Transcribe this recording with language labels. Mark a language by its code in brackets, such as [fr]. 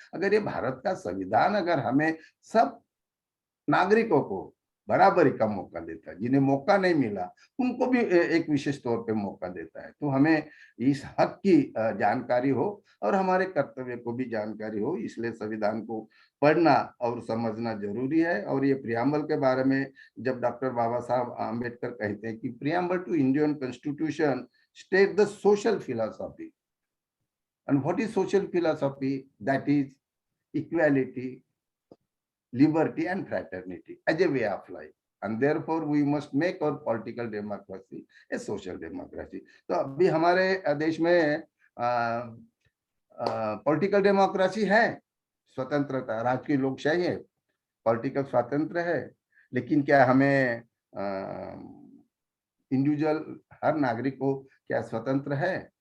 [hi] अगर ये भारत का संविधान अगर हमें सब नागरिकों को बराबरी का मौका देता है, जिन्हें मौका नहीं मिला उनको भी एक विशेष तौर पे मौका देता है, तो हमें इस हक की जानकारी हो और हमारे कर्तव्य को भी जानकारी हो, इसलिए संविधान को पढ़ना और समझना जरूरी है। और ये प्रियम्बल के बारे में जब डॉक्टर बाबा साहब आम्बेडकर कहते हैं कि preamble to Indian constitution state the social philosophy, and what is social philosophy? [en] That is equality, liberty and fraternity as a way of life, and therefore we must make our political democracy a social democracy. [hi] तो अभी हमारे देश में political democracy है, स्वतंत्रता, राजकीय लोकशाही है, पॉलिटिकल स्वातंत्र है, लेकिन क्या हमें इंडिविजुअल हर नागरिक को क्या स्वतंत्र है?